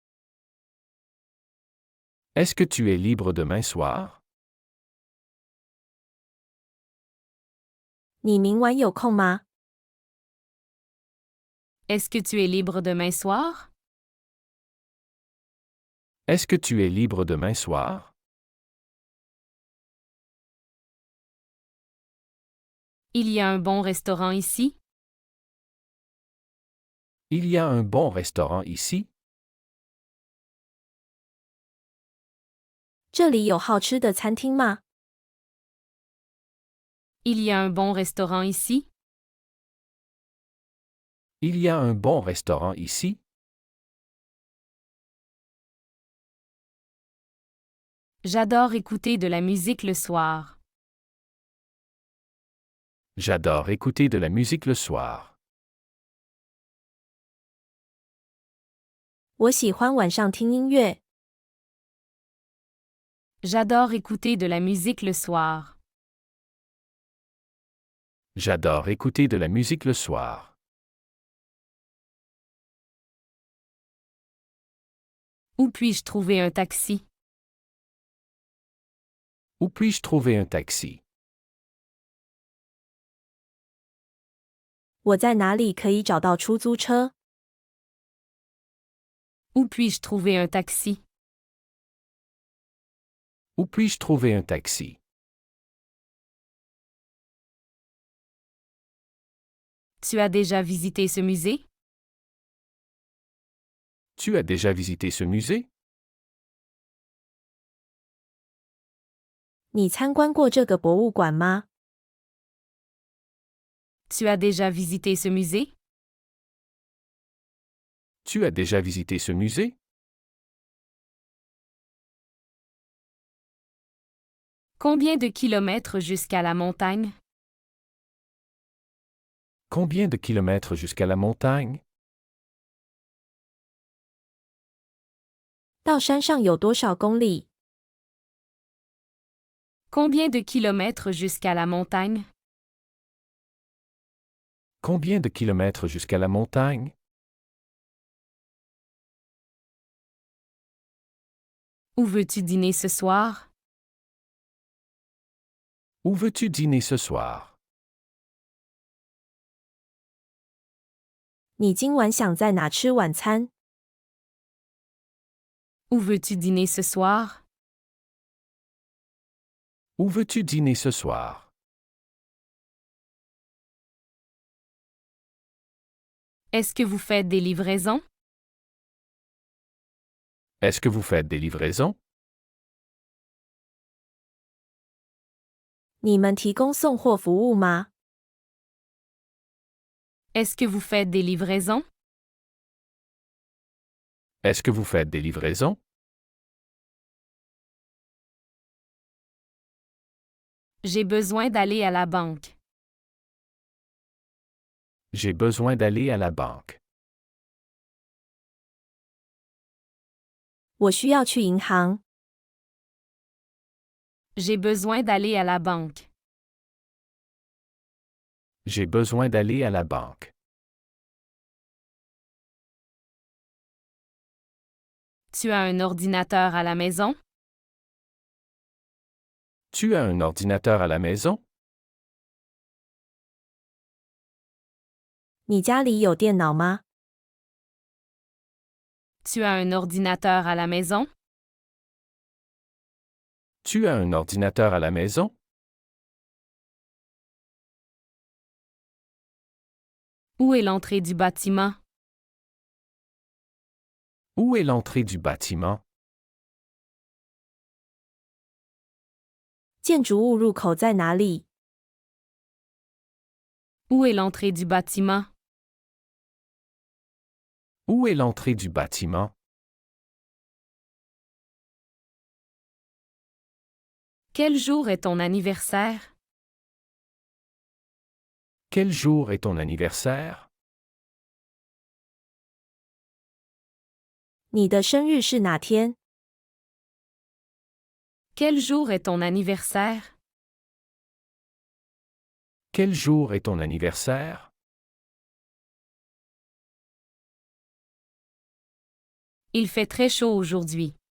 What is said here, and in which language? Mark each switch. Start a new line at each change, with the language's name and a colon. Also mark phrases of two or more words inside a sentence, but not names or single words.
French: Est-ce que tu es libre demain soir?
Chinese: 你明晚有空吗？
French: Est-ce que tu es libre demain soir? Est-ce que tu es libre demain soir? Il y a un bon restaurant ici? Il y a un bon restaurant ici?
Chinese: 这里有好吃的餐厅吗？
French: Il y a un bon restaurant ici? Il y a un bon restaurant ici? J'adore écouter de la musique le soir. J'adore écouter de la musique le soir.
Chinese: 我喜欢晚上听音乐。
French: J'adore écouter de la musique le soir. J'adore écouter de la musique le soir. Où puis-je trouver un taxi? Où puis-je trouver un taxi?
Chinese: 我在哪里可以找到出租车？
French: Où puis-je trouver un taxi? Où puis-je trouver un taxi? Tu as déjà visité ce musée? Tu as déjà visité ce musée?
Chinese: 你参观过这个博物馆吗？
French: Tu as déjà visité ce musée? Tu as déjà visité ce musée? Combien de kilomètres jusqu'à la montagne? Combien de kilomètres jusqu'à la montagne?
Chinese: 到山上有多少公里？
French: Combien de kilomètres jusqu'à la montagne? Combien de kilomètres jusqu'à la montagne? Où veux-tu dîner ce soir? Où veux-tu dîner ce soir?
Chinese: 你今晚想在哪吃晚餐？
French: Où veux-tu dîner ce soir? Où veux-tu dîner ce soir? Est-ce que vous faites des livraisons? Est-ce que vous faites des livraisons?
Chinese: 你们提供送货服务吗？
French: Est-ce que vous faites des livraisons? Est-ce que vous faites des livraisons? J'ai besoin d'aller à la banque. J'ai besoin d'aller à la banque.
Chinese: 我需要去银行。
French: J'ai besoin d'aller à la banque. J'ai besoin d'aller à la banque. Tu as un ordinateur à la maison? Tu as un ordinateur à la maison?
Chinese: 你家里有电脑吗？
French: Tu as un ordinateur à la maison? Tu as un ordinateur à la maison? Où est l'entrée du bâtiment? Où est l'entrée du bâtiment?
Chinese: 建筑物入口在哪里？
French: Où est l'entrée du bâtiment? Où est l'entrée du bâtiment? Quel jour est ton anniversaire? Quel jour est ton anniversaire?
Chinese: 你的生日是哪天？
French: Quel jour est ton anniversaire? Quel jour est ton anniversaire? Il fait très chaud aujourd'hui.